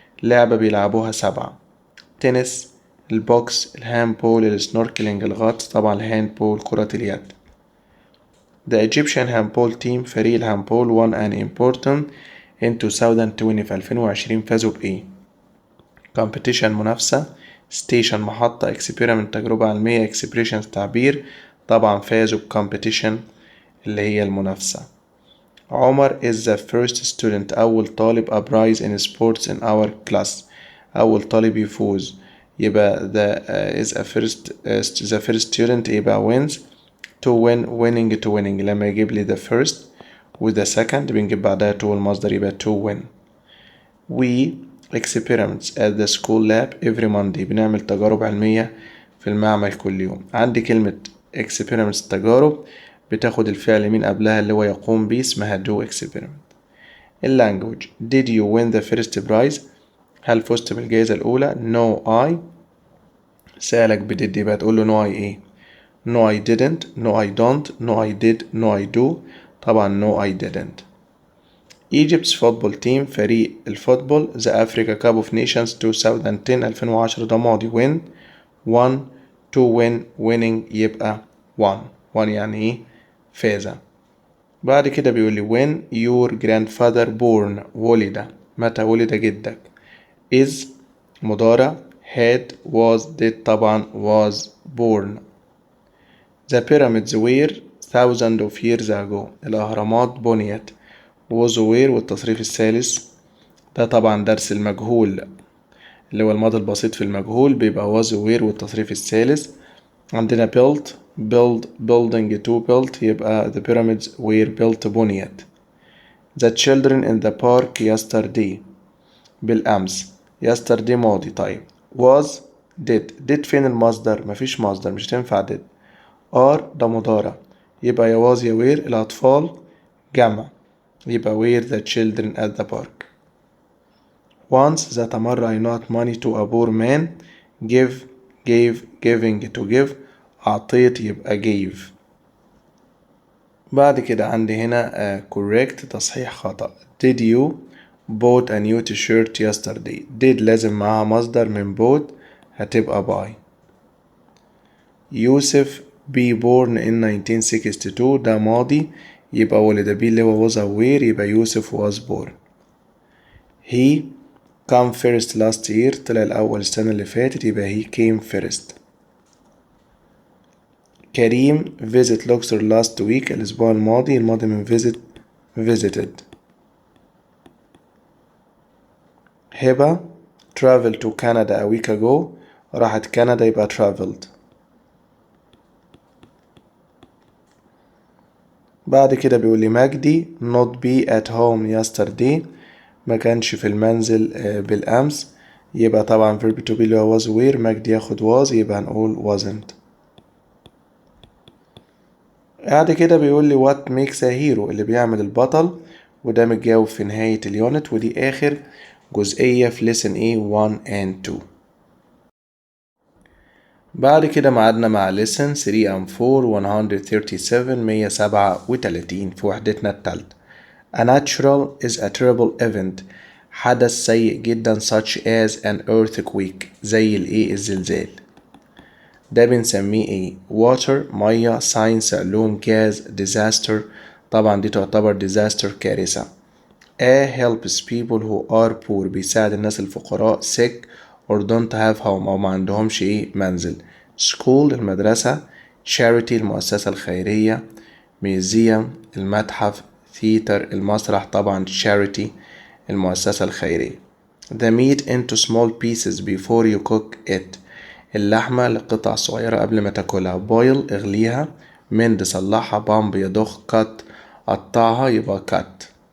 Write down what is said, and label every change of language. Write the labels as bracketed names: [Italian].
[Arabic] لعبة بيلعبوها 7. تنس، البوكس، الهاندبول، السنوركلينج، الغطس، طبعا الهاندبول كرة اليد. [English] The Egyptian handball team [Arabic] فريق الهاندبول [English] won an important in 2020 [Arabic] في 2020 فازوا بإيه؟ competition منافسة، station محطة، experiment تجربة علمية، expression تعبير، طبعا فازوا competition اللي هي المنافسة. [English] Omar is the first student [Arabic] أول طالب [English] a prize in sports in our class. [Arabic] أول طالب يفوز يبقى [English] is a the first student يبقى wins. to win winning to winning [Arabic] لما يجيب لي [English] the first و the second بنجيب بعدها to المصدر يبقى to win. we experiments at the school lab every Monday [Arabic] بنعمل تجارب علمية في المعمل كل يوم. عندي كلمة experiments تجارب بتاخد الفعل من قبلها اللي هو يقوم بيه اسمها [English] do experiment. language did you win the first prize؟ [Arabic] هل فزت بالجائزة الأولى؟ [English] no I. [Arabic] سألك بدid يبقى تقول له [English] no I إيه؟ no I didn't no I don't no I did no I do. طبعا no I didn't. Egypt's football team فريق الفوتبول The Africa Cup of Nations 2010 2010 ده ماضي win won to win winning [Arabic] يبقى won won يعني ايه؟ فاز. بعد كده بيقول لي [English] when your grandfather born [Arabic] ولد متى ولد جدك. [English] is [Arabic] مضارع، [English] had was did طبعا was born. The pyramids were thousands of years ago [Arabic] الأهرامات بنيت was where والتصريف الثالث ده طبعا درس المجهول اللي هو الماضي البسيط في المجهول بيبقى was where والتصريف الثالث. [English] عندنا built build building to built يبقى the pyramids were built بنيت. The children in the park yesterday [Arabic] بالأمس [English] yesterday ماضي. [Arabic] طيب was did فين المصدر؟ مفيش مصدر مش تنفع did. are ده مضارع يبقى يا was يا were الأطفال جمع يبقى [English] were the children at the park. once ذات مرة I not money to a poor man give gave giving to give أعطيت يبقى gave. [Arabic] بعد كده عندي هنا correct تصحيح خطأ. [English] Did you bought a new t-shirt yesterday. [Arabic] did لازم معاها مصدر من bought هتبقى buy. [English] Youssef be born in 1962 [Arabic] ده ماضي يبقى ولد [English] be اللي هو was aware يبقى يوسف was born. he come first last year [Arabic] طلع الأول السنة اللي فاتت [English] يبقى he came first. كريم visit Luxor last week [Arabic] الأسبوع الماضي [English] من visit visited. [Arabic] هبة [English] travel to Canada a week ago [Arabic] راحت كندا يبقى traveled. بعد كده بيقول لي مجدي [English] not be at home yesterday [Arabic] ما كانش في المنزل بالأمس يبقى طبعا verb to be اللي هو was where مجدي ياخد was يبقى هنقول wasn't. بعد كده بيقول لي [English] what makes a hero [Arabic] اللي بيعمل البطل وده متجاوب في نهاية اليونت ودي آخر جزئية في lesson A 1 and 2. بعد كده معادنا مع lesson 3 and 4 137 137 في وحدتنا التالتة. [English] A natural is a terrible event [Arabic] حدث سيء جدا [English] such as an earthquake زي الايه الزلزال. [Arabic] ده بنسميه ايه؟ water مية science علوم gas disaster طبعا دي تعتبر disaster كارثة. [English] A helps people who are poor [Arabic] بيساعد الناس الفقراء [English] sick or don't have home أو ما عندهمش ايه منزل. [Arabic] school المدرسة charity المؤسسة الخيرية museum المتحف theater المسرح طبعا charity المؤسسة الخيرية. [English] the meat into small pieces before you cook it [Arabic] اللحمة لقطع صغيرة قبل ما تاكلها. [English] boil اغليها mend صلحها bump يضخ cut قطعها يبقى cut.